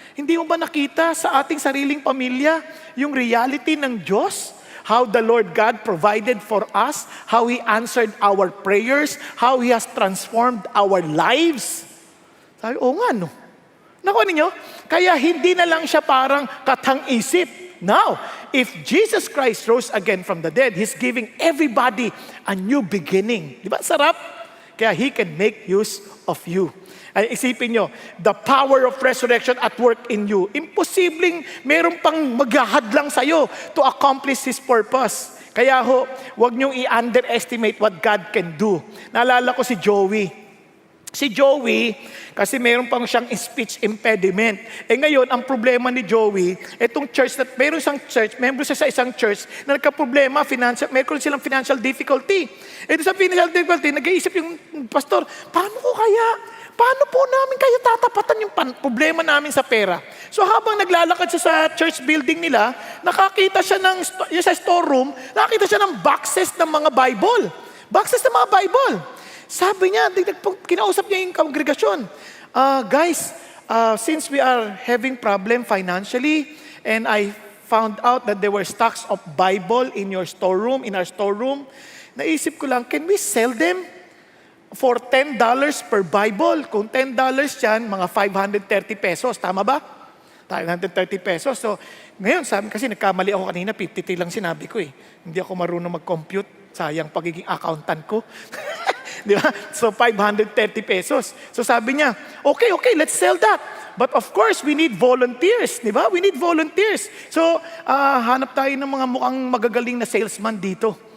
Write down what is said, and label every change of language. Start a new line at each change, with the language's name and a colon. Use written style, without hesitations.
Filipino: Hindi mo ba nakita sa ating sariling pamilya yung reality ng Diyos?
English: How the Lord God provided for us, how He answered our prayers, how He has transformed our lives.
Filipino: Sabi, oo nga no. Nakuha ninyo? Kaya hindi na lang siya parang katang-isip.
English: Now, if Jesus Christ rose again from the dead, He's giving everybody a new beginning.
Filipino: Di ba? Sarap.
English: Kaya He can make use of you.
Filipino: Ay, isipin nyo,
English: the power of resurrection at work in you.
Filipino: Imposibleng meron pang maghahadlang sa'yo
English: to accomplish His purpose.
Filipino: Kaya ho, huwag niyong i-underestimate
English: what God can do.
Filipino: Naalala ko si Joey. Si Joey, kasi meron pang siyang speech impediment. Ngayon, ang problema ni Joey, itong church, meron isang church, member siya sa isang church, na nagka-problema, meron silang financial difficulty. Sa financial difficulty, nag-iisip yung pastor, paano po namin kayo tatapatan yung problema namin sa pera? So habang naglalakad siya sa church building nila, nakakita siya sa storeroom, nakakita siya ng boxes ng mga Bible. Boxes ng mga Bible. Sabi niya, kinausap niya yung kongregasyon.
English: Guys, since we are having problem financially, and I found out that there were stocks of Bible in our storeroom,
Filipino: naisip ko lang,
English: can we sell them for $10 per Bible?
Filipino: Kung $10 yan, mga 530 pesos. Tama ba? 530 pesos. So, ngayon, kasi nagkamali ako kanina, 53 lang sinabi ko eh. Hindi ako marunong mag-compute. Sayang pagiging accountant ko. Di ba? So, 530 pesos. So, sabi niya,
English: okay, let's sell that. But of course, we need volunteers.
Filipino: Di ba?
English: We need volunteers.
Filipino: So, hanap tayo ng mga mukhang magagaling na salesman dito.